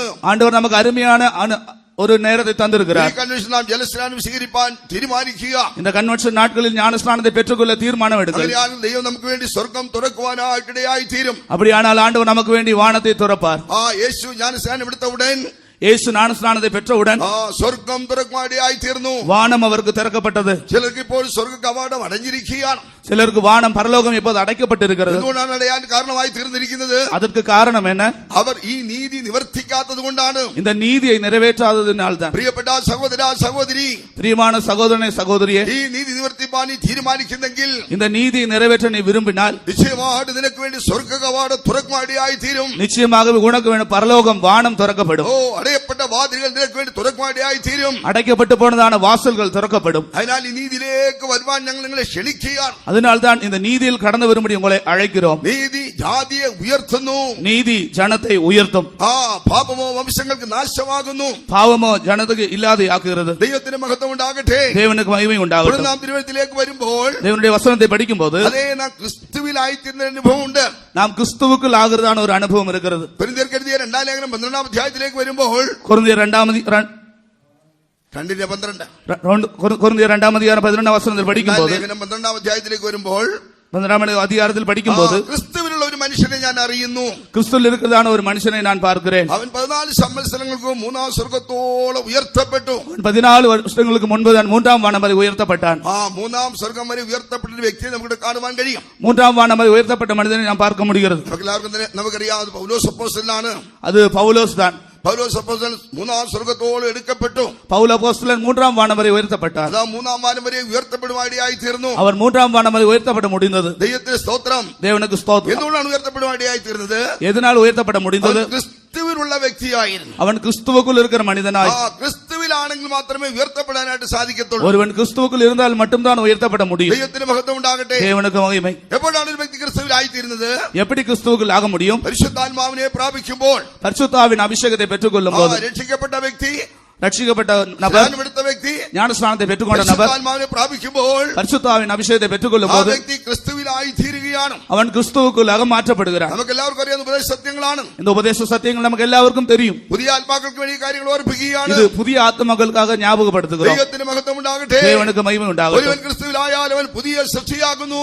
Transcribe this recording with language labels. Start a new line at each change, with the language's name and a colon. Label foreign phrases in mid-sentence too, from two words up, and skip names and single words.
Tamil: ஆண்டவர் நமக்கு அருமையான ஒரு நேரத்தை தந்திருக்கிறார்.
Malayalam: നാം ജലസ്നാനം സ്വീകരിപ്പാൻ തീരുമാനിക്കുക.
Tamil: இந்த கன்வென்ஷன் நாட்களில் ஞானஸ்நானத்தை பெற்றுக்கொள்ள தீர்மானம் எடுங்கள்.
Malayalam: ദൈവം നമുക്ക് വേണ്ടി സ്വർഗ്ഗം തുറക്കുവാനായിട്ടിടയായി തീരും.
Tamil: அப்படியானால் ஆண்டவர் நமக்கு வேண்டி வானத்தை துறப்பார்.
Malayalam: യേശു ജ്ഞാനസ്നാനം എടുത്തவுடன்,
Tamil: இயேசு ஞானஸ்நானத்தை பெற்றவுடன்
Malayalam: സ്വർഗ്ഗം തുറക്കുവാനിടയായി തീർന്നു.
Tamil: வானம் அவருக்கு திறக்கப்பட்டது.
Malayalam: ചിലർക്ക് ഇപ്പോൾ സ്വർഗ്ഗ കവാടം അടഞ്ഞിരിക്കുകയാണ്.
Tamil: சிலருக்கு வானம் பரலோகம் இப்போது அடைக்கப்பட்டிருக்கிறது.
Malayalam: എന്തുകൊണ്ടാണ് അടയാൻ കാരണമായി തീർന്നിരിക്കുന്നത്?
Tamil: அதற்கு காரணம் என்ன?
Malayalam: അവർ ഈ നീതി നിവർത്തിക്കാത്തത് കൊണ്ടാണ്.
Tamil: இந்த நீதியை நிறைவேற்றாததினால் தான்.
Malayalam: പ്രിയപ്പെട്ട സഹോദര സഹോദരി,
Tamil: பிரியமான சகோதரனே சகோதரியே,
Malayalam: ഈ നീതി നിവർത്തിപ്പാൻ നീ തീരുമാനിക്കുന്നെങ്കിൽ,
Tamil: இந்த நீதியை நிறைவேற்ற நீ விரும்பினால்,
Malayalam: നിശ്ചയമായിട്ട് നിനക്ക് വേണ്ടി സ്വർഗ്ഗ കവാടം തുറക്കുവാനിടയായി തീരും.
Tamil: நிச்சயமாகவே உனக்கு வேணும் பரலோகம் வானம் திறக்கப்படும்.
Malayalam: അടയപ്പെട്ട വാതിലുകൾ നിനക്ക് വേണ്ടി തുറക്കുവാനിടയായി തീരും.
Tamil: அடைக்கப்பட்டு போனதான வாசல்கள் திறக்கப்படும்.
Malayalam: അതിനാൽ ഈ നീതിയിലേക്ക് വരുവാൻ ഞങ്ങൾ നിങ്ങളെ ക്ഷണിക്കുകയാണ്.
Tamil: அதனால் தான் இந்த நீதியில் கடந்து வரும்படி உங்களை அழைக்கிறோம்.
Malayalam: നീതി ജാതിയെ ഉയർത്തുന്നു.
Tamil: நீதி ஜனத்தை உயர்த்தும்.
Malayalam: പാപമോ വംശങ്ങൾക്ക് നാശമാകുന്നു.
Tamil: பாவமோ ஜனத்துக்கு இல்லாத ஆக்குகிறது.
Malayalam: ദൈവത്തിന് മഹത്വം ഉണ്ടാകട്ടെ.
Tamil: தேவனுக்கு மகிமை உண்டாகட்டும்.
Malayalam: നാം തിരുവചനത്തിലേക്ക് വരുമ്പോൾ,
Tamil: தேவனுடைய வசனத்தை படிக்கும் போது,
Malayalam: അതേ നാം ക്രിസ്തുവിലായിത്തീരുന്ന അനുഭവം ഉണ്ട്.
Tamil: நாம் கிறிஸ்துவுக்குள் ஆகிறதான ஒரு அனுபவம் இருக்கிறது.
Malayalam: കൊരിന്ത്യർക്ക് എഴുതിയ 2-ാം ലേഖനം 12-ാം അധ്യായത്തിലേക്ക് വരുമ്പോൾ,
Tamil: கொரிந்தியர் 2-ാം அதிகாரம்
Malayalam: 11-ാം വചനത്തിൽ പഠിക്കുമ്പോൾ, ലേഖനം 12-ാം അധ്യായത്തിലേക്ക് വരുമ്പോൾ,
Tamil: 12-ാം அதிகாரத்தில் படிக்கும்போது,
Malayalam: ക്രിസ്തുവിലുള്ള ഒരു മനുഷ്യനെ ഞാൻ അറിയുന്നു.
Tamil: கிறிஸ்துவில் இருக்கிறதான ஒரு மனுஷனை நான் பார்க்கிறேன்.
Malayalam: അവൻ 14 സംവത്സരങ്ങൾക്ക് 3-ാം സ്വർഗ്ഗത്തോളം ഉയർത്തപ്പെട്ടു.
Tamil: 14 வருஷங்களுக்கு முன்பு தான் 3-ാം வானம் வரை உயர்த்தப்பட்டான்.
Malayalam: 3-ാം സ്വർഗ്ഗം വരെ ഉയർത്തപ്പെട്ട ഒരു വ്യക്തിയെ നമുക്ക് കാണുവാൻ കഴിയും.
Tamil: 3-ാം வானம் வரை உயர்த்தப்பட்ட மனிதனை நாம் பார்க்க முடிகிறது.
Malayalam: നമുക്കറിയാം, അത് പൗലോസ് അപ്പോസ്തലനാണ്.
Tamil: அது பவுலோஸ் தான்.
Malayalam: പൗലോസ് അപ്പോസ്തലൻ 3-ാം സ്വർഗ്ഗത്തോളം എടുക്കപ്പെട്ടു.
Tamil: பவுல் அப்போஸ்தலன் 3-ാം வானம் வரை உயர்த்தப்பட்டார்.
Malayalam: 3-ാം വാനം വരെ ഉയർത്തപ്പെടുവാനിടയായി തീർന്നു.
Tamil: அவர் 3-ാം வானம் வரை உயர்த்தப்பட முடிந்தது.
Malayalam: ദൈവത്തിന് സ്തോത്രം.
Tamil: தேவனுக்கு ஸ்தோத்திரம்.
Malayalam: എന്തുകൊണ്ടാണ് ഉയർത്തപ്പെടുവാനിടയായി തീർന്നത്?
Tamil: எதனால் உயர்த்தப்பட முடிந்தது?
Malayalam: ക്രിസ്തുവിലുള്ള വ്യക്തിയായിരുന്നു.
Tamil: அவன் கிறிஸ்துவுக்குள் இருக்கிற மனிதனாய்.
Malayalam: ക്രിസ്തുവിലാണെങ്കിൽ മാത്രമേ ഉയർത്തപ്പെടാനായിട്ട് സാധിക്കത്തുള്ളൂ.
Tamil: ஒருவன் கிறிஸ்துவுக்குள் இருந்தால் மட்டும்தான் உயர்த்தப்பட முடியும்.
Malayalam: ദൈവത്തിന് മഹത്വം ഉണ്ടാകട്ടെ.
Tamil: தேவனுக்கு மகிமை.
Malayalam: എപ്പോഴാണ് ഒരു വ്യക്തി ക്രിസ്തുവിലായി തീരുന്നത്?
Tamil: எப்படி கிறிஸ்துவுக்குள் ஆக முடியும்?
Malayalam: പരിശുദ്ധാത്മാവിനെ പ്രാപിക്കുമ്പോൾ,
Tamil: பரிசுத்தாவின் அபிஷேகத்தை பெற்றுக்கொள்ளும் போது.
Malayalam: രക്ഷിക്കപ്പെട്ട വ്യക്തി,
Tamil: ரட்சிக்கப்பட்ட நபர்,
Malayalam: എടുത്ത വ്യക്തി,
Tamil: ஞானஸ்நானத்தை பெற்றுக்கொண்ட நபர்
Malayalam: പരിശുദ്ധാത്മാവിനെ പ്രാപിക്കുമ്പോൾ,
Tamil: பரிசுத்தாவின் அபிஷேகத்தை பெற்றுக்கொள்ளும் போது
Malayalam: വ്യക്തി ക്രിസ്തുവിലായി തീരുകയാണ്.
Tamil: அவன் கிறிஸ்துவுக்குள்ளாக மாற்றப்படுகிறான்.
Malayalam: നമുക്ക് എല്ലാവർക്കും അറിയാവുന്ന ഉപദേശ സത്യങ്ങളാണ്.
Tamil: இந்த உபதேச சத்தியங்கள் நமக்கு எல்லாருக்கும் தெரியும்.
Malayalam: പുതിയ ആത്മാക്കൾക്ക് വേണ്ടി കാര്യങ്ങൾ ഓർപ്പിക്കുകയാണ്.
Tamil: இது புதிய ஆத்மாக்களுக்காக ஞாபகப்படுத்துகிறோம்.
Malayalam: ദൈവത്തിന് മഹത്വം ഉണ്ടാകട്ടെ.
Tamil: தேவனுக்கு மகிமை உண்டாகட்டும்.
Malayalam: ഒരുവൻ ക്രിസ്തുവിലായാൽ അവൻ പുതിയ സൃഷ്ടിയാകുന്നു.